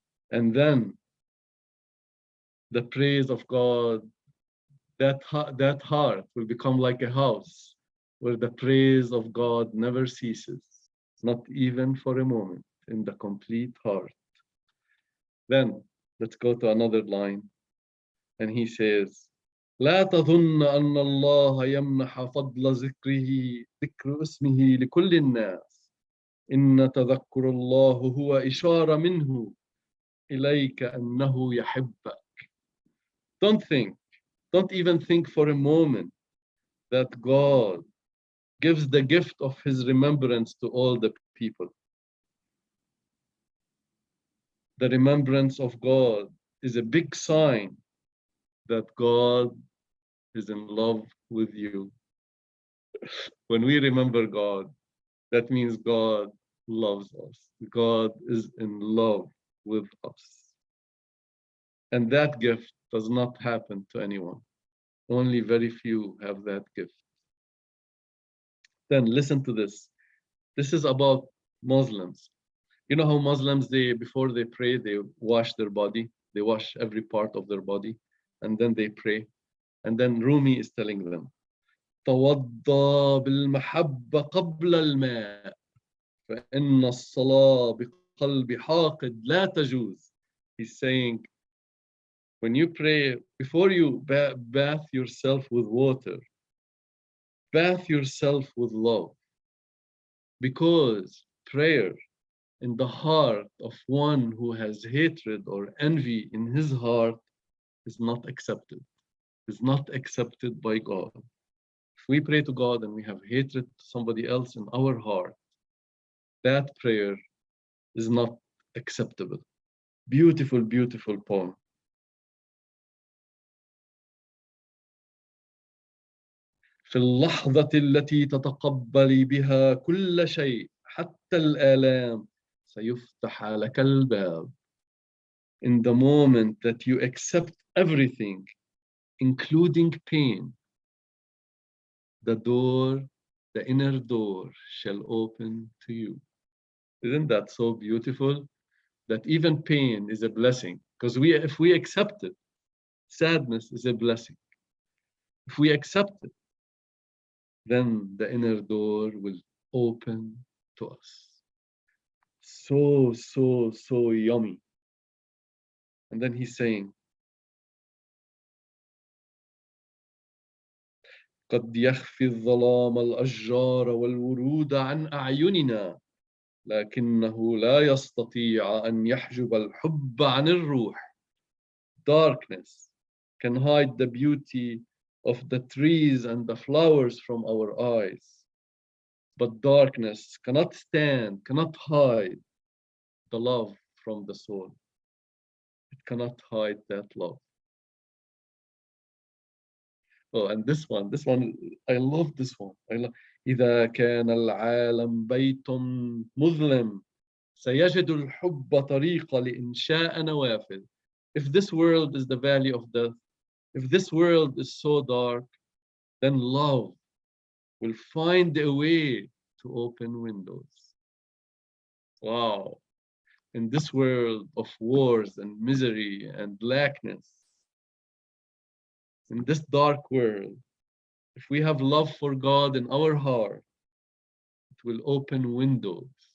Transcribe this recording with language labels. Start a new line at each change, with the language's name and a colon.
English: And then the praise of God, that heart will become like a house where the praise of God never ceases, not even for a moment, in the complete heart. Then let's go to another line. And he says,
Arabic: لا تظن أن الله يمنح فضل ذكر اسمه لكل الناس إن تذكر الله هو إشارة منه إليك أنه يحبك.
English: Don't even think for a moment that God gives the gift of his remembrance to all the people. The remembrance of God is a big sign that God is in love with you. When we remember God, that means God loves us. God is in love with us. And that gift does not happen to anyone. Only very few have that gift. Then listen to this. This is about Muslims. You know how Muslims, before they pray, they wash their body. They wash every part of their body, and then they pray. And then Rumi is telling them,
Arabic: توضى بالمحبة قبل الماء فإن الصلاة بقلب حاقد لا تجوز.
English: He's saying, when you pray, before you bath yourself with water, bath yourself with love. Because prayer in the heart of one who has hatred or envy in his heart is not accepted. Is not accepted by God. If we pray to God and we have hatred to somebody else in our heart, that prayer is not acceptable. Beautiful, beautiful poem.
Arabic: في اللحظة التي تتقبلي بها كل شيء حتى الآلام سيفتح لك الباب.
English: In the moment that you accept everything, including pain, the door, the inner door shall open to you. Isn't that so beautiful? that even pain is a blessing, because if we accept it, sadness is a blessing. If we accept it, then the inner door will open to us. So, so, so yummy. And then he's saying,
Arabic: قد يخفي الظلام الأشجار والورود عن أعيننا لكنه لا يستطيع أن يحجب الحب عن الروح.
English: Darkness can hide the beauty of the trees and the flowers from our eyes, but darkness cannot stand, cannot hide the love from the soul. It cannot hide that love. Oh, and this one, I love this one.
Arabic: إذا كان العالم بيت مظلم سيجد الحب طريقة لإنشاء نوافذ.
English: If this world is the valley of death, if this world is so dark, then love will find a way to open windows. Wow. In this world of wars and misery and blackness, in this dark world, if we have love for God in our heart, it will open windows.